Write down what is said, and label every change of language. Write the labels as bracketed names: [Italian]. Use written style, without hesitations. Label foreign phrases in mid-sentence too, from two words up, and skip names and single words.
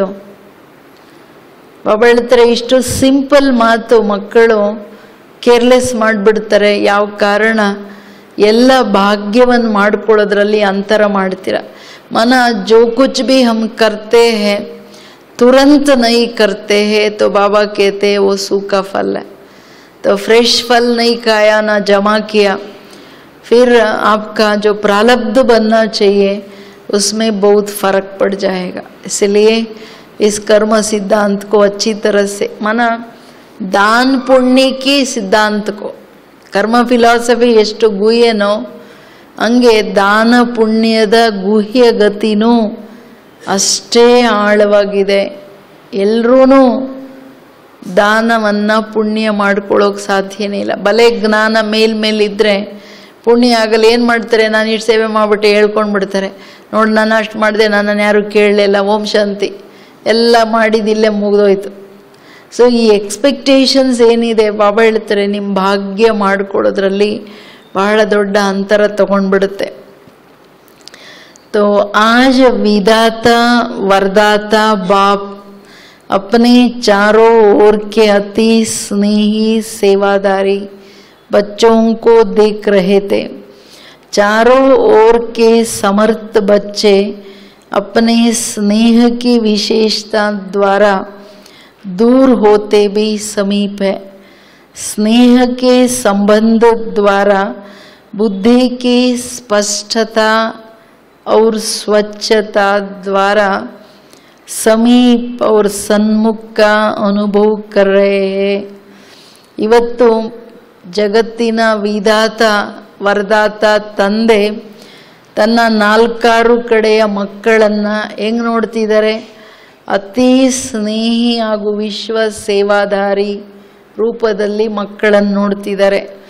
[Kannada] ಬಾಬಾ ಹೇಳ್ತಾರೆ, ಇಷ್ಟು ಸಿಂಪಲ್ ಮಾತು ಮಕ್ಕಳು ಕೇರ್ಲೆಸ್ ಮಾಡಿಬಿಡ್ತಾರೆ. ಯಾವ ಕಾರಣ? ಎಲ್ಲ ಭಾಗ್ಯವನ್ನು ಮಾಡ್ಕೊಳ್ಳೋದ್ರಲ್ಲಿ ಅಂತರ ಮಾಡ್ತೀರ. [Hindi] मन जो कुछ भी हम करते हैं तुरंत नहीं करते हैं तो बाबा कहते वो सूखा फल है. तो फ्रेश फल नहीं खाया ना जमा किया, फिर आपका जो प्रारब्ध बनना चाहिए उसमें बहुत फर्क पड़ जाएगा. इसलिए इस कर्म सिद्धांत को अच्छी तरह से माना, दान पुण्य की सिद्धांत को, कर्म फिलासफी [Kannada] ಎಷ್ಟು ಗುಹ್ಯನೋ ಹಂಗೆ ದಾನ ಪುಣ್ಯದ ಗುಹ್ಯ ಗತಿನೂ ಅಷ್ಟೇ ಆಳವಾಗಿದೆ. ಎಲ್ಲರೂ ದಾನವನ್ನು ಪುಣ್ಯ ಮಾಡ್ಕೊಳ್ಳೋಕೆ ಸಾಧ್ಯನೇ ಇಲ್ಲ. ಬಲೆ ಜ್ಞಾನ ಮೇಲಿದ್ದರೆ ಪುಣ್ಯ ಆಗಲ್ಲ. ಏನು ಮಾಡ್ತಾರೆ, ನಾನು ಇಷ್ಟು ಸೇವೆ ಮಾಡಿಬಿಟ್ಟು ಹೇಳ್ಕೊಂಡು ಬಿಡ್ತಾರೆ, ನೋಡಿ ನಾನು ಅಷ್ಟು ಮಾಡಿದೆ, ನನ್ನನ್ನು ಯಾರು ಕೇಳಲಿಲ್ಲ, ಓಂ ಶಾಂತಿ, ಎಲ್ಲ ಮಾಡಿದಿಲ್ಲೇ ಮುಗಿದೋಯ್ತು. ಸೊ ಈ ಎಕ್ಸ್ಪೆಕ್ಟೇಷನ್ಸ್ ಏನಿದೆ, ಬಾಬಾ ಹೇಳ್ತಾರೆ ನಿಮ್ಮ ಭಾಗ್ಯ ಮಾಡಿಕೊಡೋದ್ರಲ್ಲಿ ಬಹಳ ದೊಡ್ಡ ಅಂತರ ತಗೊಂಡ್ಬಿಡುತ್ತೆ. [Hindi] तो आज विधाता वरदाता बाप अपने चारों ओर के अति स्नेही सेवादारी बच्चों को देख रहे थे. चारों ओर के समर्थ बच्चे अपने स्नेह की विशेषता द्वारा दूर होते भी समीप है। स्नेह के संबंध द्वारा बुद्धि की स्पष्टता और स्वच्छता द्वारा समीप और सन्मुख का अनुभव कर रहे हैं। [Kannada] ಇವತ್ತು ಜಗತ್ತಿನ ವಿಧಾತ ವರದಾತ ತಂದೆ ತನ್ನ 4 ಕಡೆಯ ಮಕ್ಕಳನ್ನು ಹೆಂಗೆ ನೋಡ್ತಿದ್ದಾರೆ? ಅತಿ ಸ್ನೇಹಿ ಹಾಗೂ ವಿಶ್ವ ಸೇವಾಧಾರಿ ರೂಪದಲ್ಲಿ ಮಕ್ಕಳನ್ನು ನೋಡ್ತಿದ್ದಾರೆ.